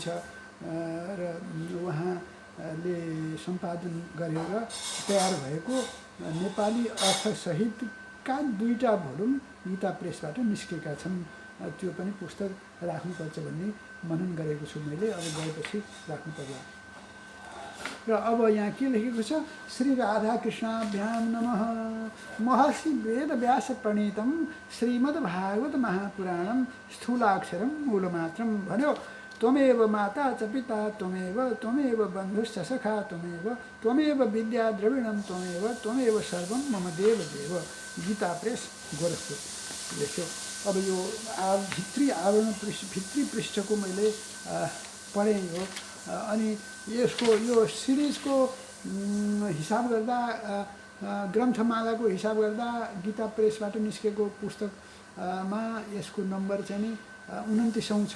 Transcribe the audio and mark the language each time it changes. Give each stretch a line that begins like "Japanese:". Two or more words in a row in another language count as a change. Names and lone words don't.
Nepali: र उहाँले सम्पादन गरेर तयार भएको नेपाली अर्थसहितका 2टा भोल्युम गीता प्रेसबाट निस्केका छन्। त्यो पनि पुस्तक राख्नुपर्छ भन्ने मनन गरेको छु मैले। अब गएपछि राख्नु पर्ला। र अब यहाँ के लेखेको छ,
Sanskrit: श्री राधा कृष्णाभ्याम नमः। महर्षि वेदव्यास प्रणीतम श्रीमद् भागवत महापुराणम स्थूलाक्षरम मूलमात्रम भन्यो। त्वमेव माता च पिता त्वमेव बन्धुश्च सखा त्वमेव विद्या द्रविणम त्वमेव सर्वं मम देव देव।
Nepali: गीता प्रेस गोरखपुर लेख्यो। अब यो भित्री आवरण भित्री पृष्ठको मैले पढेँ हो। अनि यसको यो सिरिजको हिसाब गर्दा ग्रन्थमालाको हिसाब गर्दा गीता प्रेसबाट निस्केको पुस्तकमा यसको नम्बर चाहिँ नि 29औं छ।